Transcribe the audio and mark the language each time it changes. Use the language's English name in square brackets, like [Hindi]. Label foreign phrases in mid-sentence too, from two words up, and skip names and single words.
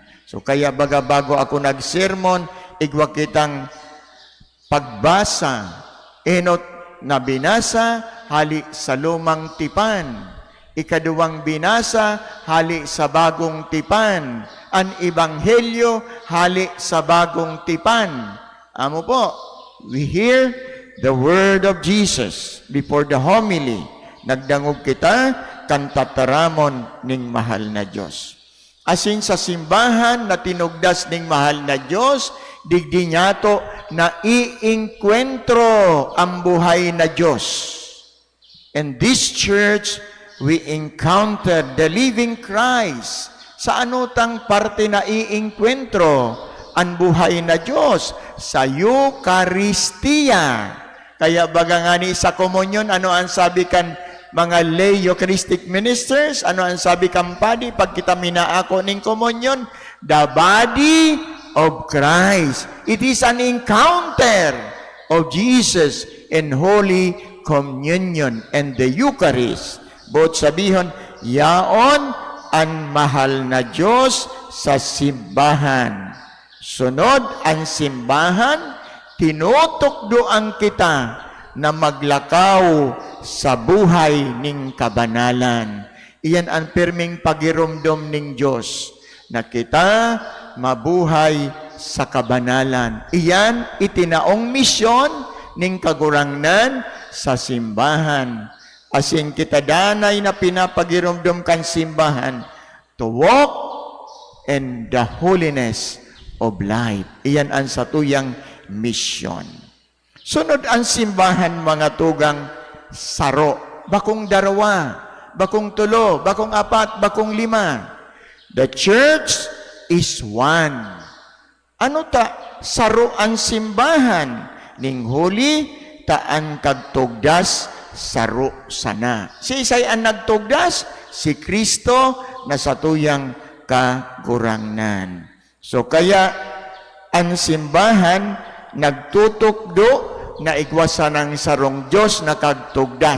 [Bikol] So kaya baga bago ako nagsermon, igwa kitang pagbasa, enot na binasa, hali sa lumang tipan. Ikaduwang binasa, hali sa bagong tipan. Ang ebanghelyo, hali sa bagong tipan. Amo po, [English] we hear the word of Jesus before the homily. [Bikol] Nagdangog kita, kan tataramon ning mahal na Diyos. Asin sa simbahan na tinugdas ning mahal na Diyos, digdi niya to na iinkwentro ang buhay na Diyos. [English] In this church, we encounter the living Christ. [Bikol] Sa anutang parte na iinkwentro ang buhay na Diyos? Sa Eucharistia. Kaya baga nga ni sa komunyon, ano ang sabi kan mga [English] lay Eucharistic ministers, [Bikol] ano ang sabi kampadi pag kita minaako ning komunyon? [English] The body of Christ. It is an encounter of Jesus in Holy Communion and the Eucharist. [Bikol] Both sabihin, yaon ang mahal na Diyos sa simbahan. Sunod ang simbahan, tinutukdoan kita na maglakaw sa buhay ning kabanalan. Iyan ang pirming pagirumdom ning Diyos na kita mabuhay sa kabanalan. Iyan itinaong misyon ning kagurangnan sa simbahan. Asing kita danay na pinapagirumdom kan simbahan [English] to walk in the holiness of life. [Bikol] Iyan ang satuyang mission. Sunod ang simbahan, mga tugang, saro. Bakong darawa, bakong tulo, bakong apat, bakong lima. [English] The church is one. [Bikol] Ano ta? Saro ang simbahan. Ning huli, taan kagtugdas, saro sana. Si Isay ang nagtugdas, si Kristo na satuyang kagurangnan. So kaya, ang simbahan nagtutukdo na igwasa ng sarong Diyos na kagtugdas.